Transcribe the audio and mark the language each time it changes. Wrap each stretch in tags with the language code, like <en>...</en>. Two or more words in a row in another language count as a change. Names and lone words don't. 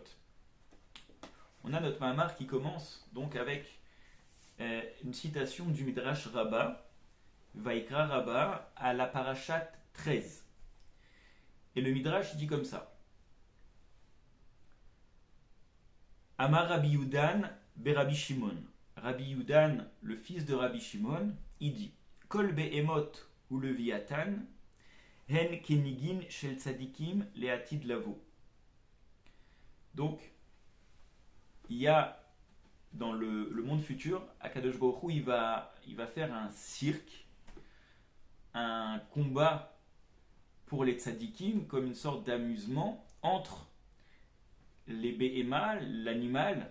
<fr>On a notre Mahamar qui commence donc avec une citation du Midrash Rabbah, Vaikra Rabbah, à la parashat 13. Et le Midrash dit comme ça.</fr> <he>אמר רבי יודן רבי שמעון.</he> <fr>Rabbi Yudan, le fils de Rabbi Shimon, il dit</fr> <he>כל בהמות ולויתן הן קניגין של צדיקים לעתיד לבוא.</he> <fr>Donc, il y a dans le monde futur,</fr> <he>הקדוש ברוך הוא,</he> <fr>il va faire un cirque, un combat pour les tzadikim, comme une sorte d'amusement entre les Behema, l'animal.</fr>